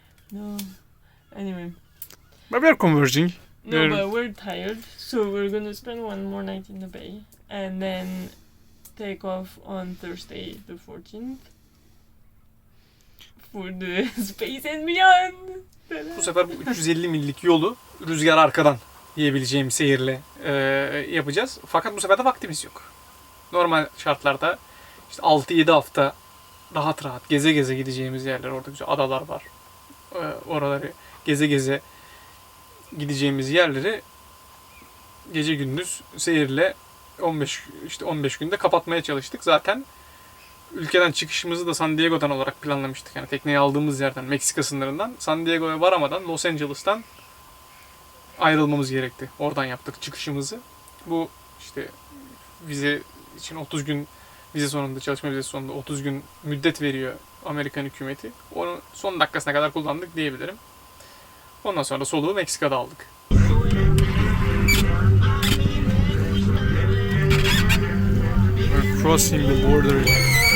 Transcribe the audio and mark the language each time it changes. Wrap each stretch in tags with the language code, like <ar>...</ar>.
<en>No. Anyway. But we are converging. No, We're- but we're tired, so we're gonna spend one more night in the bay, and then take off on Thursday the 14th for the space and beyond.</en> <tr>Bu sefer bu 350 millik yolu rüzgar arkadan diyebileceğim seyirle yapacağız. Fakat bu sefer de vaktimiz yok. Normal şartlarda işte 6-7 hafta rahat geze geze gideceğimiz yerler, orada güzel adalar var. Oraları geze geze gideceğimiz yerleri gece gündüz seyirle 15 günde kapatmaya çalıştık. Zaten ülkeden çıkışımızı da San Diego'dan olarak planlamıştık. Yani tekneyi aldığımız yerden, Meksika sınırından San Diego'ya varamadan Los Angeles'tan ayrılmamız gerekti. Oradan yaptık çıkışımızı. Bu işte vize için 30 gün vize sonunda, çalışma vizesi sonunda 30 gün müddet veriyor Amerikan hükümeti. Onu son dakikasına kadar kullandık diyebilirim. Ondan sonra soluğu Meksika'da aldık.</tr> <en>We're crossing the border.</en>